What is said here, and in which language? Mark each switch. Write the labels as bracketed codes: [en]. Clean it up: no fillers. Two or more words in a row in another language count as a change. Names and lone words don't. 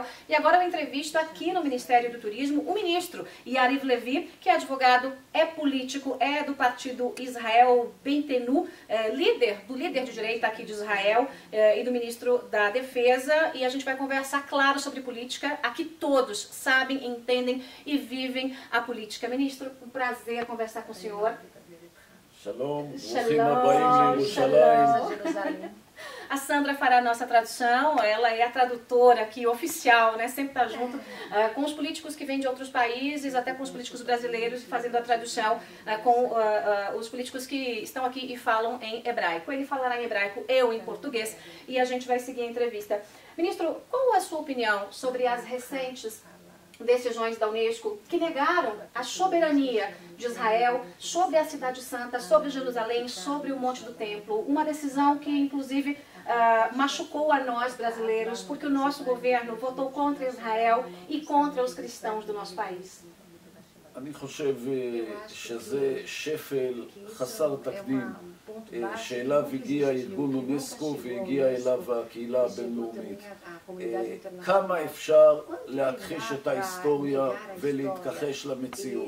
[pt] E agora eu entrevisto aqui no Ministério do Turismo o ministro Yariv Levy, que é advogado, é político, é do partido Israel Beitenu, líder de direita aqui de Israel e do ministro da Defesa. E a gente vai conversar, claro, sobre política. Aqui todos sabem, entendem e vivem a política. Ministro, um prazer conversar com o senhor. [he] Shalom, ברוכים הבאים לירושלים. [pt] A Sandra fará a nossa tradução, ela é a tradutora aqui oficial, né? Sempre está junto com os políticos que vêm de outros países, até com os políticos brasileiros, fazendo a tradução com os políticos que estão aqui e falam em hebraico. Ele falará em hebraico, eu em português, e a gente vai seguir a entrevista. Ministro, qual é a sua opinião sobre as recentes decisões da Unesco que negaram a soberania de Israel sobre a Cidade Santa, sobre Jerusalém, sobre o Monte do Templo? Uma decisão que, inclusive, machucou a nós brasileiros, porque o nosso governo votou contra Israel e contra os cristãos do nosso país. [he] אני חושב שזה שפל חסר תקדים שאליו הגיע ארגון אונסקו והגיעה אליו הקהילה הבינלאומית. כמה אפשר להכחיש את ההיסטוריה ולהתכחש למציאות?